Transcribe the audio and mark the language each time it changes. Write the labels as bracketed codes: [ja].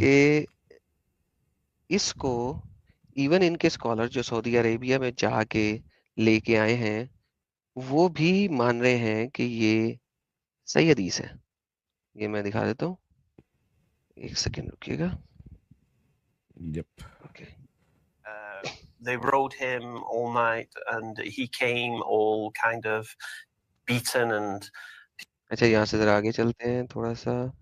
[hi] कि इसको इवन इनके स्कॉलर जो सऊदी अरेबिया में जाके लेके आए हैं, वो भी मान रहे हैं कि ये सही हदीस है। ये मैं दिखा देता हूँ, एक second रुकिएगा। Yup. Okay, [en] They rode him all night, and he came all kind of beaten and [hi] अच्छा यहाँ से जरा आगे चलते हैं थोड़ा सा।